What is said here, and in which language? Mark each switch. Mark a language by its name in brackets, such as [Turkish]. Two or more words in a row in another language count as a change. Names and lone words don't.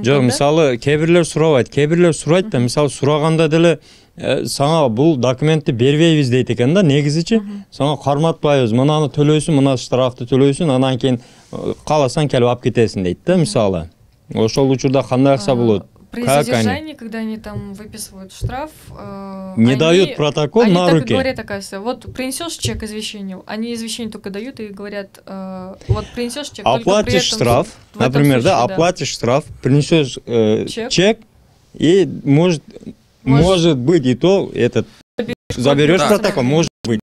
[Kyrgyz] Жок, мисалы кээ бирлер сурайт да, мисалы сураганда деле сага бул документти бербейбиз дейт экен да, негизичи. Сага карматпайбыз, мынаны төлөйсүн, мына штрафты төлөйсүн, анан кийин кааласаң келип алып кетесиң дейт да, мисалы. Ошол учурда кандай акса болот? [Russian] При задержании, когда они там выписывают штраф, не дают протокол на руки. Они так говорят, оказывается, вот принесешь чек извещению, они извещение только дают и говорят, вот принесешь чек. Оплатишь штраф, например, да, оплатишь штраф, принесешь чек, и может быть и то этот заберешь протокол, может быть.